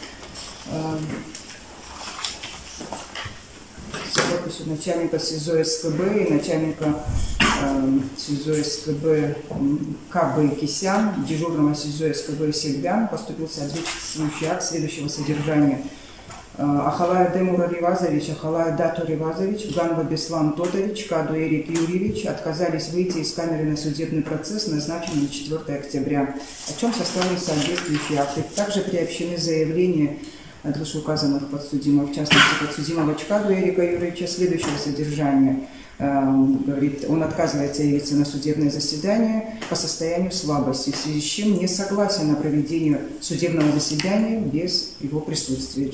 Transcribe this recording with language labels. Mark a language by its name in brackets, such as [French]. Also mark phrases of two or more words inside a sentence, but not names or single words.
[Russian] С подписью начальника СИЗО СКБ и начальника СИЗО СКБ КБ Кисян, дежурного СИЗО СКБ Сельбян, поступил соответствующий акт следующего содержания. Ахалая Демура Ревазович, Ахалая Дату Ревазович, Ганба Беслан Тотович, Каду Эрик Юрьевич отказались выйти из камеры на судебный процесс, назначенный на 4 октября, о чем составлены соответствующие акты. Также приобщены заявления от вышеуказанных подсудимых, в частности подсудимого Чкаду Эрика Юрьевича, следующего содержания. Говорит, он отказывается явиться на судебное заседание по состоянию слабости, в связи с чем не согласен на проведение судебного заседания без его присутствия.